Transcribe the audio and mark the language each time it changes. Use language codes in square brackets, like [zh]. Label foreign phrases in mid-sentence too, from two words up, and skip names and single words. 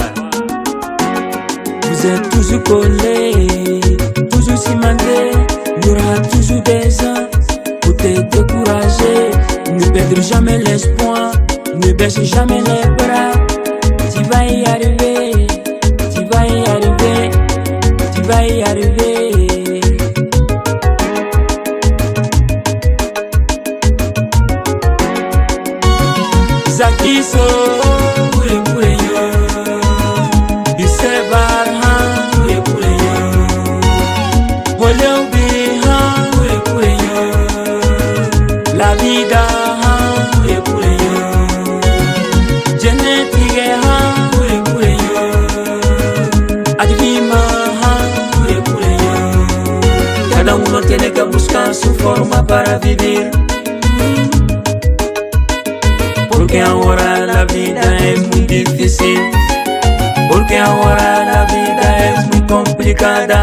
[fr] Vous êtes toujours collés, toujours cimentés. Il y aura toujours des gens pour te décourager. Ne perdre jamais l'espoir, ne baisse jamais les bras. Tu vas y arriver, tu vas y arriver, tu vas y arriver. Zakiso, kure yo, Bisebar han, kure yo, Boleubi han, kure yo, [es] la vida. Cada uno tiene que buscar su forma para vivir, porque ahora la vida es muy difícil, porque ahora la vida es muy complicada.